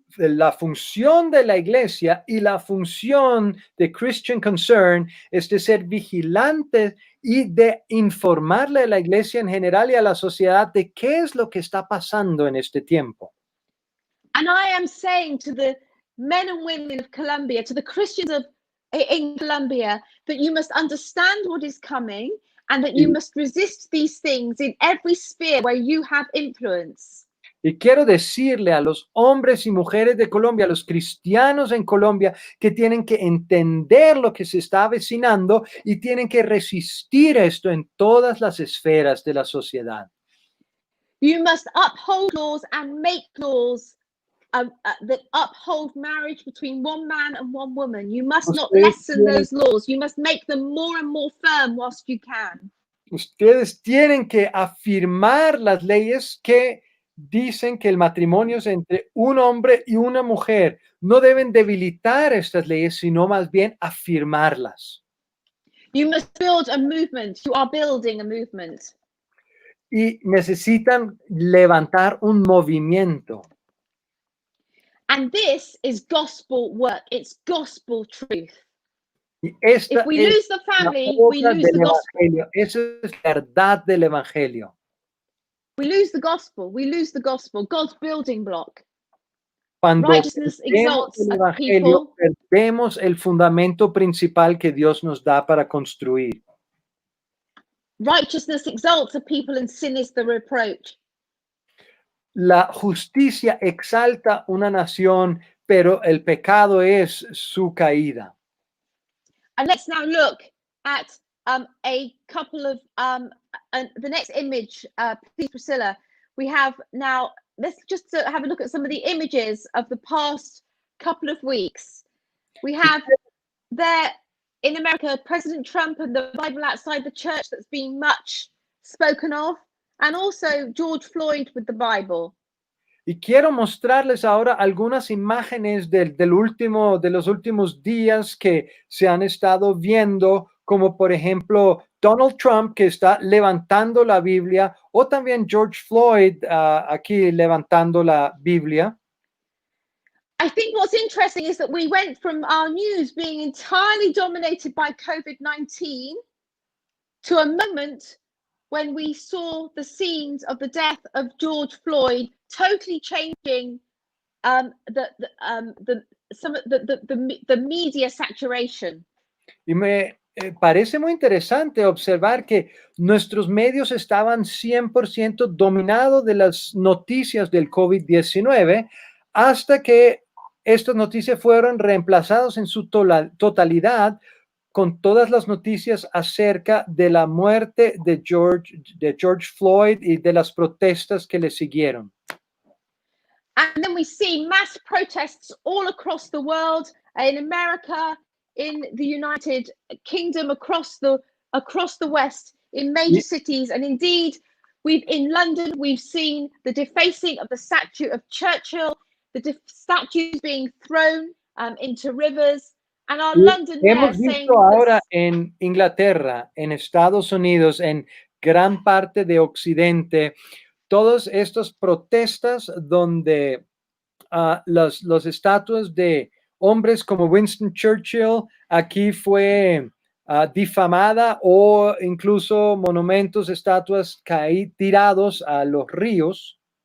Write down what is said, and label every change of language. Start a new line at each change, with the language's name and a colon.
Spanish: La función de la iglesia y la función de Christian Concern es de ser vigilantes y de informarle a la iglesia en general y a la sociedad de qué es lo que está pasando en este tiempo.
English: And I am saying to the men and women of Colombia, to the Christians in Colombia, that you must understand what is coming and that you must resist these things in every sphere where you have influence.
Spanish: Y quiero decirle a los hombres y mujeres de Colombia, a los cristianos en Colombia, que tienen que entender lo que se está avecinando y tienen que resistir esto en todas las esferas de la sociedad.
English: You must uphold laws and make laws that uphold marriage between one man and one woman. You must not lessen those laws. You must make them more and more firm whilst you can.
Spanish: Ustedes tienen que afirmar las leyes que dicen que el matrimonio es entre un hombre y una mujer. No deben debilitar estas leyes, sino más bien afirmarlas.
English: You must build a movement. You are building a movement.
Spanish: Y necesitan levantar un movimiento.
English: And this is gospel work. It's gospel truth.
Spanish: Y esta
English: If we lose the family, we lose the gospel.
Spanish: Esa es la verdad del evangelio.
English: We lose the gospel. We lose the gospel. God's building block.
Spanish: Cuando
English: Righteousness exalts
Spanish: el
English: a
Spanish: evangelio,
English: people.
Spanish: perdemos el fundamento principal que Dios nos da para construir.
English: Righteousness exalts a people and sin is the reproach.
Spanish: La justicia exalta una nación, pero el pecado es su caída.
English: And let's now look at a couple of the next image, please, Priscilla. We have now, let's just have a look at some of the images of the past couple of weeks. We have there in America, President Trump and the Bible outside the church that's been much spoken of, and also George Floyd with the Bible.
Spanish: Y quiero mostrarles ahora algunas imágenes de los últimos días que se han estado viendo como por ejemplo Donald Trump, que está levantando la Biblia, o también George Floyd aquí levantando la Biblia.
English: I think what's interesting is that we went from our news being entirely dominated by COVID-19 to a moment when we saw the scenes of the death of George Floyd totally changing the media saturation.
Spanish: Y me parece muy interesante observar que nuestros medios estaban 100% dominados de las noticias del COVID-19 hasta que estas noticias fueron reemplazadas en su totalidad con todas las noticias acerca de la muerte de George Floyd y de las protestas que le siguieron.
English: And then we see mass protests all across the world, in America, in the United Kingdom, across the West, in major cities, and indeed, in London, we've seen the defacing of the statue of Churchill, the statues being thrown into rivers, and our London mayor saying
Spanish: visto ahora en Inglaterra, en Estados Unidos, en gran parte de Occidente, todas estas protestas donde las estatuas de hombres como Winston Churchill aquí fue difamada, o incluso monumentos, estatuas tirados a los ríos.